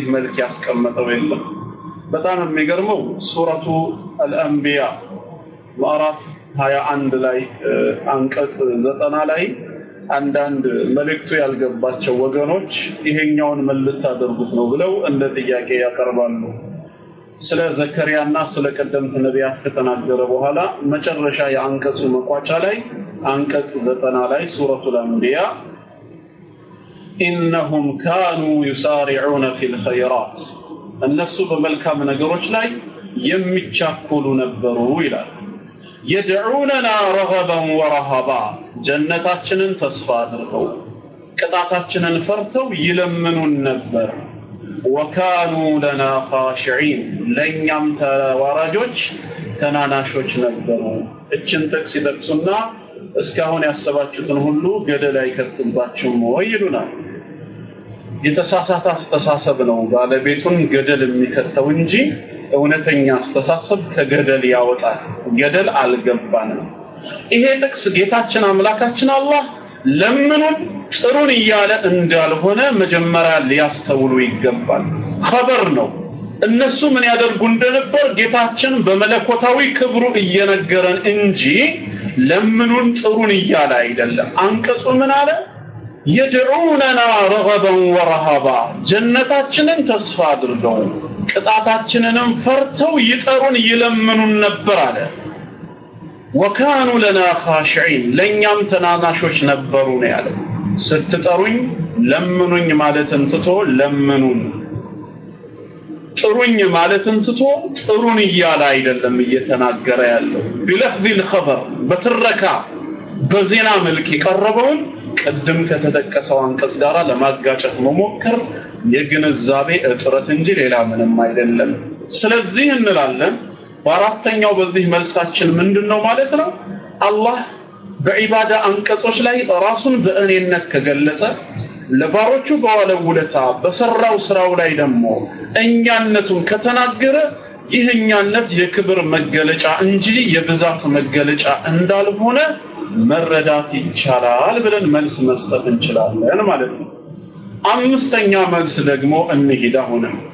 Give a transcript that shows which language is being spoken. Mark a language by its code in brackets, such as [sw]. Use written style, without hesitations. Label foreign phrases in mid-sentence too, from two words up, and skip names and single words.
[am] መልክ ያስቀመጠው የለም በጣም የሚገርመው ሱረቱ አልአንቢያ ምዕራፍ 21 ላይ አንቀጽ 90 ላይ አንዳንድ መልእክቱ ያልገባቸው ወገኖች ይሄኛውን መልእክት አድርጉት ነው ብለው እንደ ጥያቄ ያቀርባሉ ስለ ዘከሪያና ስለ ቀደምት ነቢያት ከተናገረ በኋላ መጨረሻ የአንቀጹ መቋጫ ላይ አንቀጽ 90 ላይ ሱረቱል አንቢያ [ar] إنهم كانوا يسارعون في الخيرات [am] እነሱ በመልካም ነገሮች ላይ የሚቻኮሉ ነበሩ ይላል [ar] يدعوننا رغبا ورهبا [am] جنتاችንን ተስፋ አድርገው ቅጣታችንን ፈርተው ይለምኑን ነበር [ar] وكانوا لنا خاشعين [am] ለኛም ተዋራጆች ተናናሾች ነበሩ እችን ጥቅስ ይጠቅሱና እስካሁን ያሰባችሁትን ሁሉ ገደል አይከትባችሁም ወይ ይሉናል የተሳሳተ አስተሳሰብ ነው ባለቤቱን ገደል የሚከተው እንጂ እውነተኛ አስተሳሰብ ከገደል ያወጣል ገደል አልገባንም ይሄ ጥቅስ ጌታችን አምላካችን አላህ ለምኑን ጥሩን ይያለ እንዳልሆነ መጀመሪያ ሊያስተውሉ ይገባል ኸበር ነው እነሱ ምን ያደርጉ እንደነበር ጌታችን በመለኮታዊ ክብሩ እየነገረን እንጂ ለምኑን ጥሩን ይያለ አይደለም አንቀጹ ምን አለ [ar] يدعوننا رغبا ورهبا [am] جنتاችንን ተስፋ አድርገው ቅጣታችንንም ፈርተው ይጠሩን ይለምኑን ነበር አለ [ar] وكانوا لنا خاشعين [am] ለኛም ተናናሾች ነበሩ ነው ያለው ስትጠሩኝ ለምኑኝ ማለትን ትቶ ለምኑን ጥሩኝ ማለትን ትቶ ጥሩን ይያለ አይደለም እየተናገረ ያለው [ar] بلفظ الخبر [am] በትረካ በዜና መልክ የቀረበውን ቀደም ከተጠቀሰው አንቀጽ ጋራ ለማጋጨት መሞከር የግንዛቤ እጥረት እንጂ ሌላ ምንም አይደለም ስለዚህ እንላለን በአራተኛው በዚህ መልሳችን ምንድነው ማለት ነው አላህ በዒባዳ አንቀጾች ላይ ራሱን በእኔነት ከገለጸ ለባሮቹ በዋለው ውለታ በሰራው ስራው ላይ ደግሞ እኛነቱን ከተናገረ ይህኛነት የክብር መገለጫ እንጂ የብዛት መገለጫ እንዳልሆነ መረዳት ይቻላል ብለን መልስ መስጠት እንችላለን ማለት ነው። አምስተኛ መልስ ደግሞ እንሂድ። አሁንም